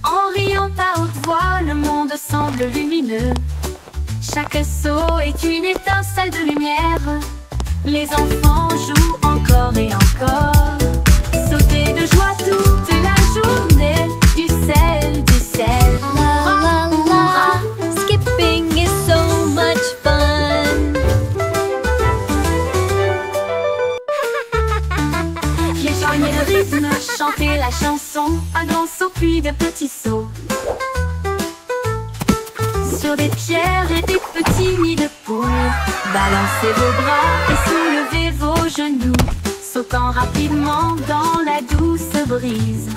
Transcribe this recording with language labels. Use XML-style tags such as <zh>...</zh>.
<fr>En riant à haute voix, le monde semble lumineux. Chaque saut est une étincelle de lumière. Les enfants jouent encore et encore. Sauter de joie toute la journée. Du sel, du sel.</fr> <en>La la la, skipping is so much fun.</en> <fr>Rejoignez le rythme, chantez la chanson. Un grand saut puis de petits sauts. Sur des pierres et des petits nids de poules. Balancez vos bras et soulevez vos genoux, sautant rapidement dans la douce brise.</fr>